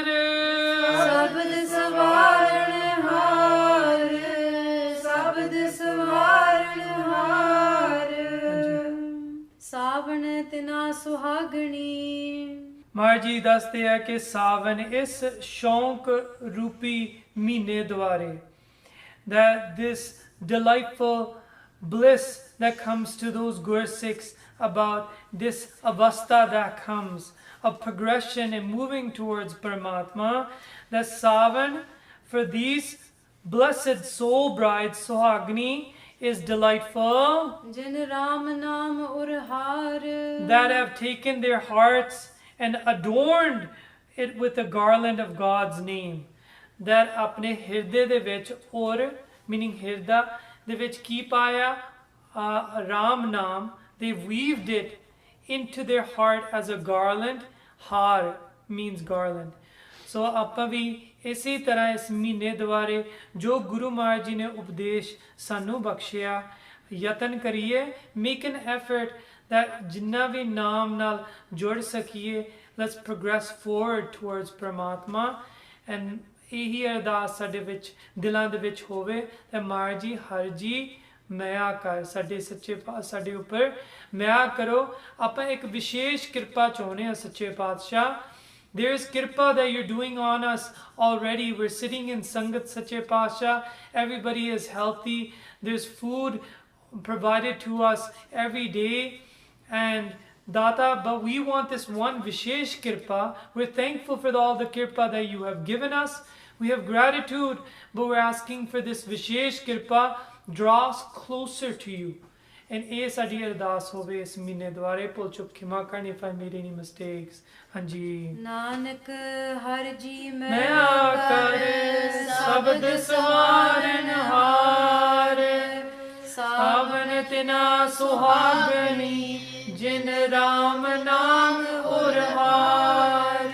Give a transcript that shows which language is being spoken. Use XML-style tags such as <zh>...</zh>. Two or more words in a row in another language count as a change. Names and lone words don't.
<pa>ਸ਼ਬਦ ਸਵਾਰਨ ਹਾਰ, ਸ਼ਬਦ ਸਵਾਰਨ ਹਾਰ। ਸਾਵਣ ਤਿਨਾ ਸੁਹਾਗਣੀ। ਮਹਾਰਾਜ ਜੀ ਦੱਸਦੇ ਹੈ ਕਿ ਸਾਵਨ ਇਸ ਸ਼ੌਂਕ ਰੂਪੀ ਮਹੀਨੇ ਦੁਆਰੇ,</pa> <en>that this delightful bliss that comes to those Gursikhs about this avastha that comes of progression and moving towards Paramatma, that Saavan for these blessed soul brides Sohagni is delightful,</en> <pa>ਜਿਨ ਰਾਮ ਨਾਮ ਉਰਹਾਰ।</pa> <en>that have taken their hearts and adorned it with the garland of God's name, that</en> <pa>ਆਪਣੇ ਹਿਰਦੇ ਦੇ ਵਿੱਚ ਔਰ</pa> <en>meaning</en> <pa>ਹਿਰਦਾ ਦੇ ਵਿੱਚ ਕੀ ਪਾਇਆ? ਰਾਮ ਨਾਮ,</pa> <en>they weaved it into their heart as a garland. Har means garland.</en> <pa>ਸੋ ਆਪਾਂ ਵੀ ਇਸੇ ਤਰ੍ਹਾਂ ਇਸ ਮਹੀਨੇ ਦੁਆਰੇ ਜੋ ਗੁਰੂ ਮਹਾਰਾਜ ਜੀ ਨੇ ਉਪਦੇਸ਼ ਸਾਨੂੰ ਬਖਸ਼ਿਆ, ਯਤਨ ਕਰੀਏ,</pa> <en>make an effort</en> <pa>that ਜਿੰਨਾ ਵੀ ਨਾਮ ਨਾਲ ਜੁੜ ਸਕੀਏ,</pa> <en>let's progress forward towards Paramatma, and</en> <pa>ਇਹੀ ਅਰਦਾਸ ਸਾਡੇ ਵਿੱਚ ਦਿਲਾਂ ਦੇ ਵਿੱਚ ਹੋਵੇ ਤੇ ਮਹਾਰਾਜ ਜੀ ਹਰ ਜੀ ਮਿਆ ਕਰ, ਸਾਡੇ ਸੱਚੇ ਸਾਡੇ ਉੱਪਰ ਮਿਆ ਕਰੋ। ਆਪਾਂ ਇੱਕ ਵਿਸ਼ੇਸ਼ ਕਿਰਪਾ ਚਾਹੁੰਦੇ ਹਾਂ ਸੱਚੇ ਪਾਤਸ਼ਾਹ।</pa> <en>There is kirpa that you're doing on us already. We're sitting in Sangat</en> <pa>ਸੱਚੇ ਪਾਤਸ਼ਾਹ.</pa> <en>Everybody is healthy. There's food provided to us every day. And Data, but we want this one</en> <pa>ਵਿਸ਼ੇਸ਼ ਕਿਰਪਾ.</pa> <en>We're thankful for all the Kirpa that you have given us. We have gratitude, but we're asking for this</en> <pa>ਵਿਸ਼ੇਸ਼ ਕਿਰਪਾ.</pa> <en>Draw us closer to you. And</en> <pa>ਇਹ ਸਾਡੀ ਅਰਦਾਸ ਹੋਵੇ ਇਸ ਮਹੀਨੇ ਦੁਆਰੇ। ਭੁੱਲ ਚੁੱਕ ਖਿਮਾ ਕਰਨ</pa> <en>if I made any mistakes.</en> <pa>ਹਾਂਜੀ। ਨਾਨਕ ਹਰ ਜੀ ਮਿਆ ਕਰ, ਸ਼ਬਦ ਸਵਾਰਨ ਹਾਰ, ਸਾਵਨ ਤਿਨਾ ਸੁਹਾਗਣੀ, ਜਿਨ ਰਾਮ ਨਾਮ ਉਰਹਾਰ।</pa>